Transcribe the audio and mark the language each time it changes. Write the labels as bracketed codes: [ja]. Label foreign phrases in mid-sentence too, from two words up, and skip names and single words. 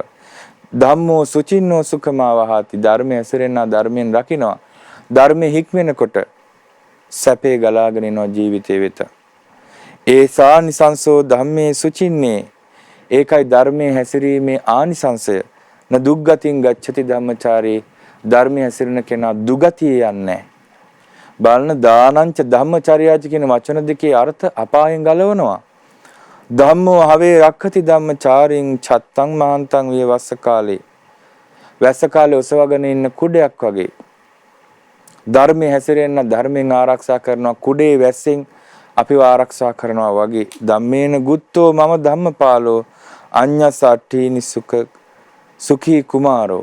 [pi] ධම්මෝ සුචින්නෝ සුඛමා වහති. [si] ධර්ම හැසිරෙනා ධර්මයෙන් රකින්නවා. ධර්මෙ හික්මෙනකොට සැපේ ගලාගෙන යනවා ජීවිතේ වෙත. [pi] ඒසා නිසංසෝ ධම්මේ සුචින්නේ. [si] ඒකයි ධර්මයේ හැසිරීමේ ආනිසංසය. [pi] න දුක්ගතින් ගච්ඡති ධම්මචාරී. [si] ධර්මයේ හැසිරෙන කෙනා දුගතිය යන්නේ. බලන [pi] දානංච ධම්මචර්යාච [si] කියන වචන දෙකේ අර්ථ අපායෙන් ගලවනවා. [pi] ධම්මෝ හවේ රක්ඛති ධම්මචාරින් චත්තං මහන්තං විය වස්ස කාලේ. [si] වැස්ස කාලේ ඔසවගෙන ඉන්න කුඩයක් වගේ. ධර්මයේ හැසිරෙන්න ධර්මයෙන් ආරක්ෂා කරනවා. කුඩේ වැස්සෙන් අපිව ආරක්ෂා කරනවා වගේ. [pi] ධම්මේන ගුත්තෝ මම ධම්මපාලෝ අඤ්ඤසට්ඨීනි සුඛී කුමාරෝ.